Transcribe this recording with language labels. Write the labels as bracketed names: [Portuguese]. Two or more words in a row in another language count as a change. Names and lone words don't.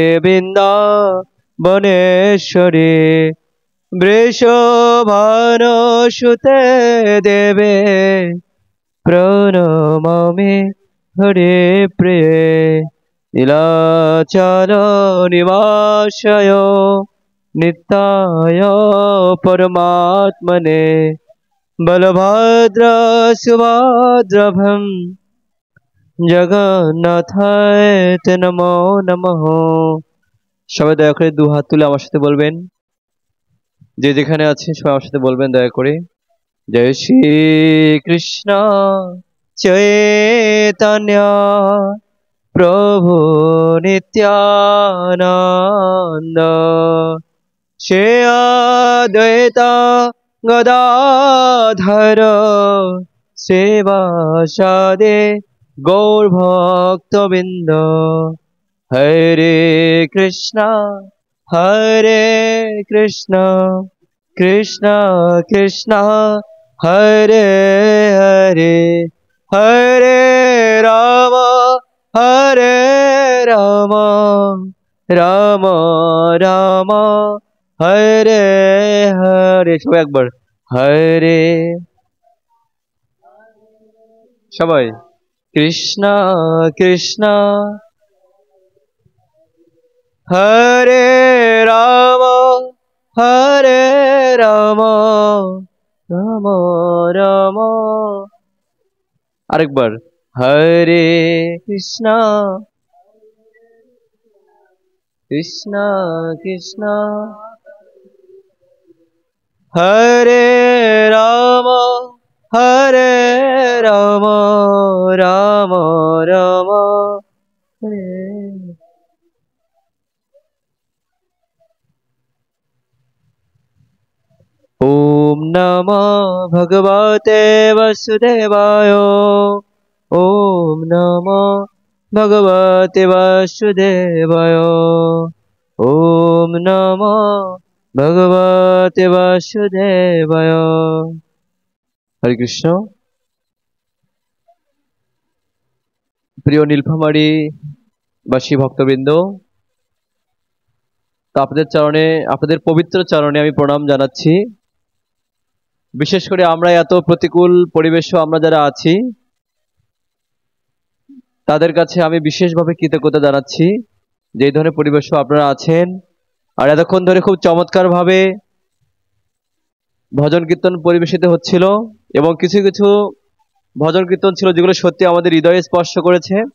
[Sanskrit] वृंदावनेश्वरी वृषभानुसुते देवे प्रणमामि हरे प्रिये नीलाचल निवासाय नित्याय परमात्मने बलभद्र सुभद्रभं जगन्नाथाय ते नमो नमः। [Bangla] সবাই দয়া করে দু হাত তুলে আমার সাথে বলবেন, যে যেখানে আছে সবাই আমার সাথে বলবেন দয়া করে, [Hindi] जय श्री कृष्ण [Sanskrit] चैतन्य प्रभु नित्यानंद श्री अद्वैत गदाधर श्रीवासादि गौरभक्तवृंद हरे कृष्ण कृष्ण कृष्ण हरे हरे हरे राम राम राम हरे हरे। [Bangla] সবাই একবার [Sanskrit] হরে সবাই কৃষ্ণ কৃষ্ণ হরে রাম রাম রাম আরেকবার হরে কৃষ্ণ কৃষ্ণ কৃষ্ণ হরে রাম রাম রাম রাম হরে। ओम नमः भगवते वासुदेवाय ओम नमः भगवते वासुदेवाय ओम नमः भगवते वासुदेवाय। [Bangla] হরে কৃষ্ণ। প্রিয় নীলফামারী বাসী ভক্তবৃন্দ, তো आपদের চরণে, আপনাদের পবিত্র চরণে আমি প্রণাম জানাচ্ছি। বিশেষ করে আমরা এত প্রতিকূল পরিবেশে আমরা যারা আছি তাদের কাছে আমি বিশেষভাবে কৃতজ্ঞতা জানাচ্ছি যে এই ধরনের পরিবেশে আপনারা আছেন। আর এতক্ষণ ধরে খুব চমৎকারভাবে ভজন কীর্তন পরিবেশিত হচ্ছিল এবং কিছু কিছু ভজন কীর্তন ছিল যেগুলো সত্যি আমাদের হৃদয়ে স্পর্শ করেছে।